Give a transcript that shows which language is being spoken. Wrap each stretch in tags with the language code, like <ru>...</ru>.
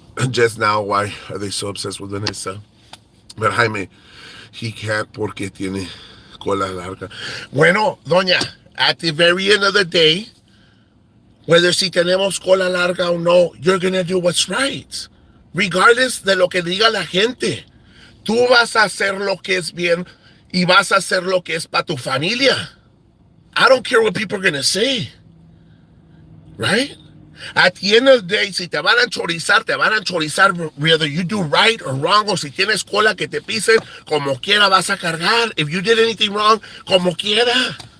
<en>Just now, why are they so obsessed with Vanessa? But Jaime, he can't</en> <es>porque tiene cola larga. Bueno, doña,</es> <en>at the very end of the day, whether</en> <es>si tenemos cola larga o no,</es> <en>you're going to do what's right. Regardless</en> <es>de lo que diga la gente. Tú vas a hacer lo que es bien y vas a hacer lo que es para tu familia.</es> <en>I don't care what people are going to say. Right? At the end of the day,</en> <es>si te van a chorizar, te van a chorizar</es> <en>whether you do right or wrong,</en> <es>o si tienes cola que te pisen, como quiera vas a cargar.</es> <en>If you did anything wrong,</en> <es>como quiera.</es>